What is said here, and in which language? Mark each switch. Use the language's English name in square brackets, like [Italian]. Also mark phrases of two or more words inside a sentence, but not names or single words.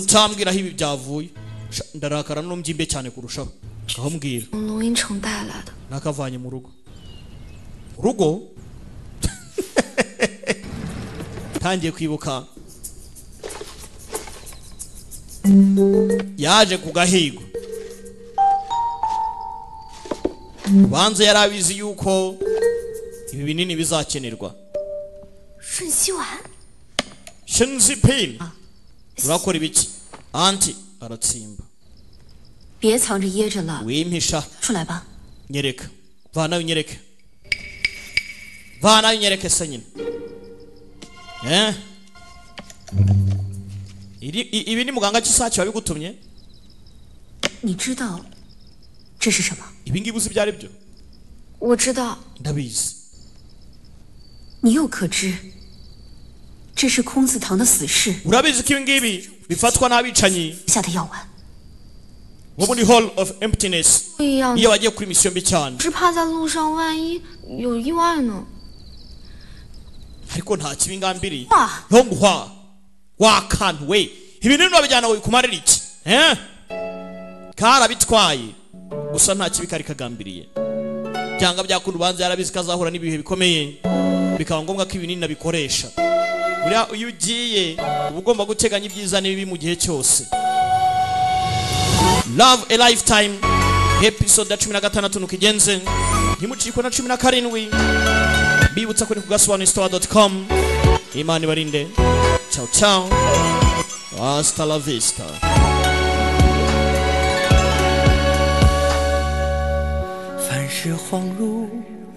[Kinyarwanda] nutambwira aho ibi byavuye sha, ndarakara no mbyimbe cyane kurushaho aho mbwira [Chinese] 从龙应城带来的。 [Kinyarwanda] nakavanye mu rugo urugo tangiye kwibuka yaje ku gahigo banze yari abizi yuko ibi binini bizakenerwa [Chinese] 瞬息丸， [Kinyarwanda] shenzi pain urakora ibiki anti aratsimba [Chinese] 别藏着掖着了， [Kinyarwanda] wimpisha [Chinese] 出来吧。 [Kinyarwanda] nyereka vanayo unyereke vanayo unyereke se nyine ibi ni muganga cy'isake wabigutumye [Chinese] 你知道这是什么？ [Kinyarwanda] ibi ngibi uzi ibyo ari byo [Chinese] 我知道， [Kinyarwanda] ndabizi [Chinese] 你又可知，这是空字堂的死士 [Kinyarwanda] urabizi ko ibi ngibi bifatwa n'abicanyi [Chinese] 下的药丸。 [Kinyarwanda] bo muri hall of emptiness [Chinese] 不一样 [Kinyarwanda] iyo [Chinese] 的， [Kinyarwanda] bagiye kuri misiyo mbi cyane [Chinese] 是怕在路上万一有意外呢。 [Kinyarwanda] ariko nta kibi ngambiriye Ah. ntonguhwa wakantu we ibi bintu babijyana kumarira iki karabitwaye gusa nta kibi kari kagambiriye byanga byakunda ubanza yarabizi ko azahura n'ibihe bikomeye bikaba ngombwa ko ibinini nabikoresha buriya iyo ugiye uba ugomba guteganya ibyiza n'ibibi mu gihe cyose love a lifetime episode ya 16 nukigenze ntimucikwe na 17 bibutsa kuri kugasobanuristore.com imana ibarinde [Italian] ciao ciao [Spanish] hasta la vista [Chinese] 凡事恍如